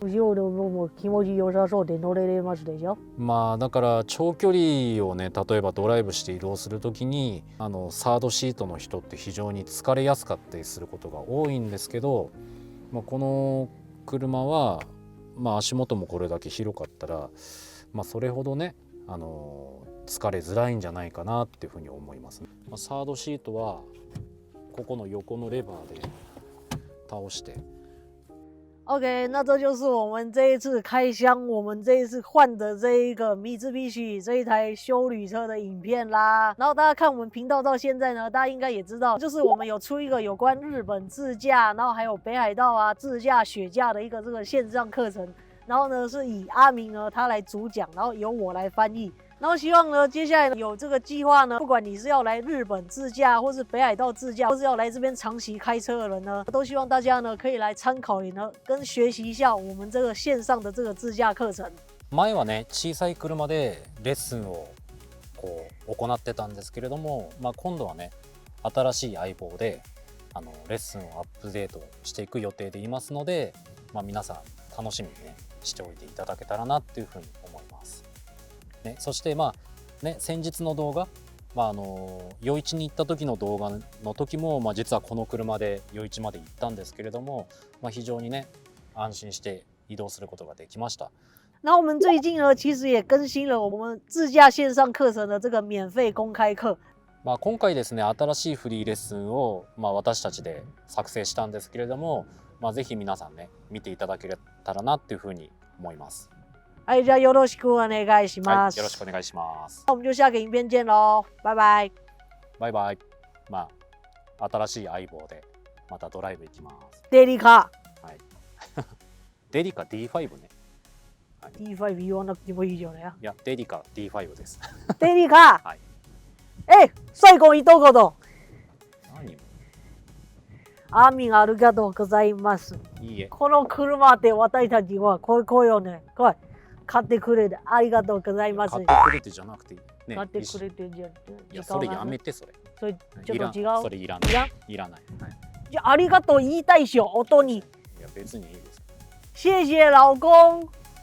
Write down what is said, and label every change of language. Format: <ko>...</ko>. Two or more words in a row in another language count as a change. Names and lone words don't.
<ja>だから長距離をね、例えばドライブして移動するときにサードシートの人って非常に疲れやすかったりすることが多いんですけど、この車は、足元もこれだけ広かったら、それほどね疲れづらいんじゃないかなっていうふうに思います。サードシートはここの横のレバーで倒して。</ja> <zh>OK，那这就是我们这一次开箱，我们这一次换的这一个米兹必须这一台休旅车的影片啦。然后大家看我们频道到现在呢，大家应该也知道，就是我们有出一个有关日本自驾，然后还有北海道啊自驾雪驾的一个这个线上课程。然后呢，是以阿明呢他来主讲，然后由我来翻译。然后希望呢，接下来有这个计划呢，不管你是要来日本自驾，或是北海道自驾，或是要来这边长期开车的人呢，都希望大家呢可以来参考呢，跟学习一下我们这个线上的这个自驾课程。</zh> <ja>前はね、小さい車でレッスンをこう行ってたんですけれども、今度はね、新しい相棒でレッスンをアップデートしていく予定でいますので、皆さん楽しみにねしておいていただけたらなっていうふうに思います。ね、そして先日の動画、余市に行った時の動画の時も、実はこの車で余市まで行ったんですけれども、非常にね安心して移動することができました。</ja> <zh>那我们最近呢，其实也更新了我们自驾线上课程的这个免费公开课。</zh> <ja>今回ですね、新しいフリーレッスンを、私たちで作成したんですけれども、ぜひ皆さんね見ていただけたらなっていうふうに思います。はい、じゃあよろしくお願いします。よろしくお願いします。</ja> <zh>那我们就下个影片见喽，拜拜。</zh> <ja>バイバイ。新しい相棒でまたドライブ行きます。デリカ。はい。デリカ D5 ね。 D5 言わなくてもいいよね。いや、デリカ D5 です。デリカ。はい。最後一言。何？アーミンありがとうございます。いいえ。この車で私たちはこうよね。こう買ってくれてありがとうございます。買ってくれてじゃなくていい。ね、買ってくれてじゃいや、それやめて、それ。それちょっと違う。それいらない。いらない。はい、じゃあありがとう言いたいしよ、音に。いや、別にいいです。</ja> <zh>谢谢老公。</zh>